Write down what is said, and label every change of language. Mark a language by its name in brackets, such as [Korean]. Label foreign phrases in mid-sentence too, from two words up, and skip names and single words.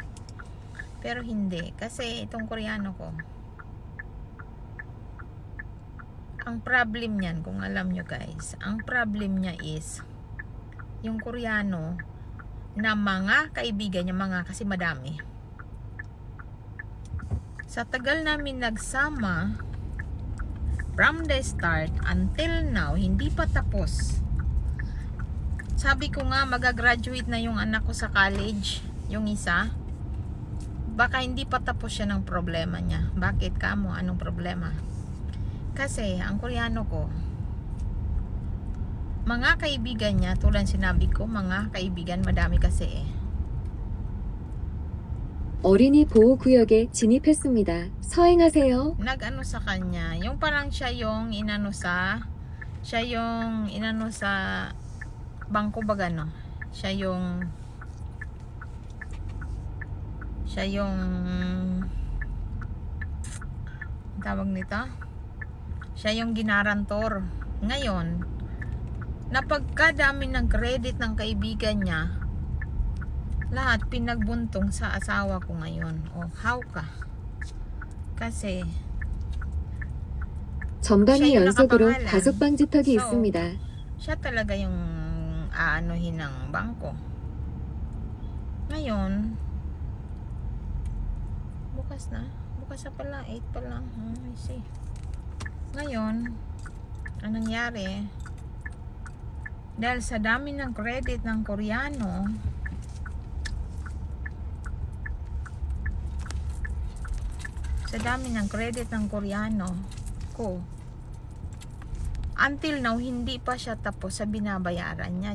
[Filipino] Pero hindi, kasi itong Koreano ko, ang problem niyan, kung alam nyo guys, ang problem niya is yung Koreano na mga kaibigan niya, kasi madami. Sa tagal namin nagsama, [English] from the start until now, [Filipino] hindi pa tapos. Sabi ko nga, magagraduate na yung anak ko sa college, yung isa. Baka hindi pa tapos siya ng problema niya. Bakit ka mo? Anong problema? Kasi ang Koreano ko, mga kaibigan niya, tulad sinabi ko, mga kaibigan, madami kasi [Korean] 어린이 보호구역에 진입했습니다. 서행하세요. [Filipino] nag-ano sa kanya, yung parang siya yung inano sa bangko ba gano? Siya yung tawag nito? Siya yung ginarantor. Ngayon, napagkadami ng credit ng kaibigan niya, lahat pinagbuntong sa asawa ko ngayon. How ka? Kasi [Korean] 전방위 [Filipino] siya yung [Korean] 연속으로 [Filipino] nakapangalan. [Korean] 과속 방지턱이 [Filipino] So, [Korean] 있습니다. [Filipino] siya talaga yung aanuhin ng bangko. Ngayon, bukas na pala, 8 pa lang. [English] I see. [Filipino] Ngayon, ang nangyari, dahil sa dami ng credit ng Koreano, ko, [English] until now, [Filipino] hindi pa siya tapos sa binabayaran niya.